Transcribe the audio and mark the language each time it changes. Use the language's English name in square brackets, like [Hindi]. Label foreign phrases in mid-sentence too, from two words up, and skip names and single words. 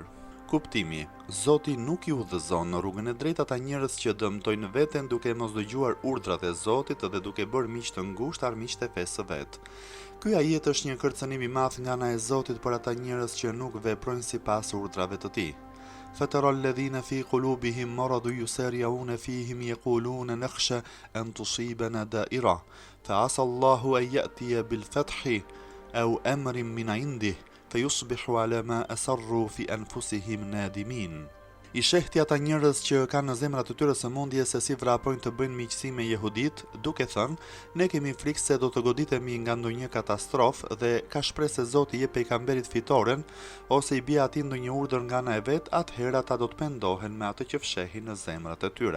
[Albanian] Kuptimi. Zoti nuk i udhëzon në rrugën e drejtë ata njerëz që dëmtojnë veten duke mos dëgjuar urdhrat e Zotit dhe duke bërë miq të ngushtë armiqtë e fesë së vet. Ky ajet është një kërcënim i madh nga ana e Zotit për ata njerëz që nuk veprojnë sipas urdrave të Tij. [Arabic] فترى الذين في قلوبهم مرض يسارعون فيهم يقولون نخشى أن تصيبنا دائرة فعسى الله أن يأتي بالفتح أو أمر من عنده فيصبحوا على ما أسروا في أنفسهم نادمين. [Albanian] I shehti ata njerëz që kanë në zemrat e tyre sëmundje se si vrapojnë të bëjnë miqësi me jehudit, duke thënë, ne kemi frikë se do të goditemi nga ndonjë katastrofë dhe ka shpresë se Zoti i jep pejgamberit fitoren ose i bie atij ndonjë urdhër nga ana e vet, atëherë ata do të pendohen me atë që fshehin në zemrat e tyre.